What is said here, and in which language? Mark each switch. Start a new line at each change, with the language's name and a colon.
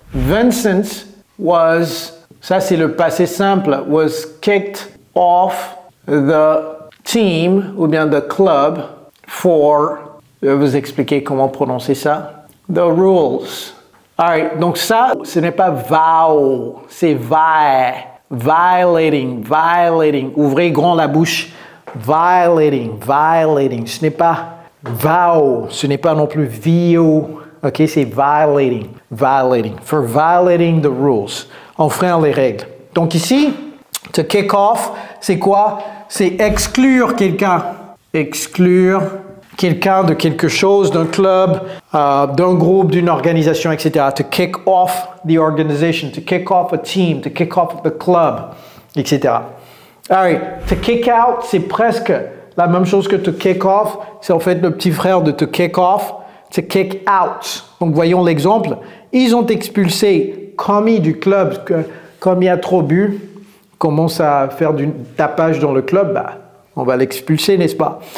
French: Vincent was, ça c'est le passé simple,
English: was kicked off the team,
French: ou bien the club, for, je vais vous expliquer comment prononcer ça, the rules. Alright, donc ça, ce n'est pas vow, c'est violating, ouvrez grand la bouche. Violating. Ce n'est pas vow, ce n'est pas non plus VO. Ok, c'est violating.
English: For violating the rules.
French: Enfreindre les règles. Donc ici, to kick off, c'est quoi? C'est exclure quelqu'un. Exclure quelqu'un de quelque chose, d'un club, d'un groupe, d'une organisation, etc.
English: To kick off the organization, to kick off a team, to kick off the club, etc.
French: Alright, to kick out, c'est presque la même chose que to kick off. C'est en fait le petit frère de to kick off, to kick out. Donc voyons l'exemple. Ils ont expulsé Commis du club. Comme il a trop bu, commence à faire du tapage dans le club, bah, on va l'expulser, n'est-ce pas?